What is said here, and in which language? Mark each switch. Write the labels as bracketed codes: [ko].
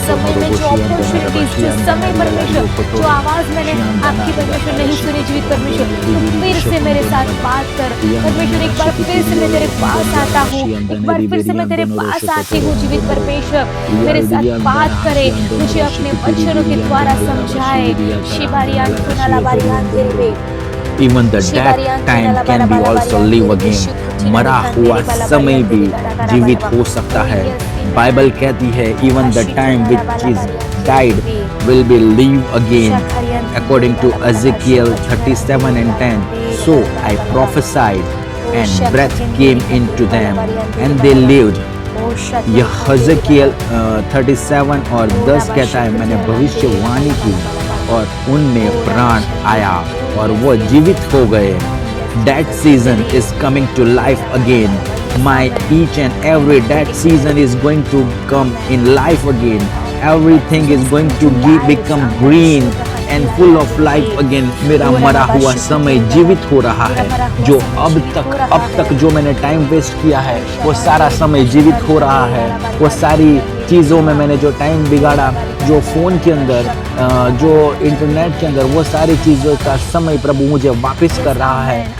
[hi] समय में जो अपॉर्चुनिटीज, जो समय परमेश्वर, जो आवाज मैंने आपकी परमेश्वर नहीं सुनी जीवित परमेश्वर, तो फिर से मेरे साथ बात कर परमेश्वर। एक बार फिर से मैं तेरे पास आता हूँ, एक बार फिर से मैं तेरे पास आती हूँ जीवित परमेश्वर। मेरे साथ बात करे, मुझे अपने वचनों के द्वारा समझाए। शिबारियान सुनाला बारियान तेरे [en] Even the dead time can be also live again. [hi] मरा हुआ समय भी जीवित हो सकता है। बाइबल कहती है [en] even the time which is died will be live again. According to Ezekiel 37 and 10. So I prophesied and breath came into them and they lived. [hi] यह हज़कियल 37 और 10 कहता है, मैंने भविष्यवाणी की और उनमें प्राण आया और वो जीवित हो गए। [en] That season is coming to life again. My each and every that season is going to come in life again. Everything is going to become green and full of life again. [hi] मेरा मरा हुआ समय जीवित हो रहा है। जो अब तक जो मैंने टाइम वेस्ट किया है वो सारा समय जीवित हो रहा है। वो सारी चीज़ों में मैंने जो टाइम बिगाड़ा, जो फ़ोन के अंदर, जो इंटरनेट के अंदर, वो सारी चीज़ों का समय प्रभु मुझे वापस कर रहा है।